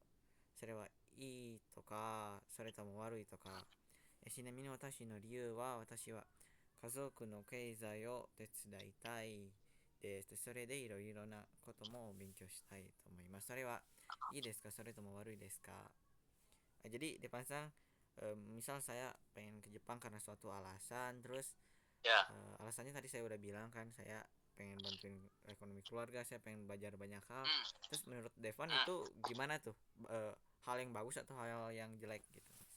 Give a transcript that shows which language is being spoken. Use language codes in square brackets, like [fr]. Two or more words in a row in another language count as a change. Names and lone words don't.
[ja] それはいいとか、それとも悪いとか。ちなみに私の理由は、私は家族の経済を手伝いたいです。それでいろいろなことも勉強したいと思います。それはいいですか、それとも悪いですか? [id] Jadi Depan Sang, misal saya pengen ke Jepang karena suatu alasan, terus alasannya tadi saya udah bilang kan, saya pengen bantuin ekonomi keluarga, saya pengen belajar banyak hal. Terus menurut Devan itu gimana tuh, hal yang bagus atau hal yang jelek gitu?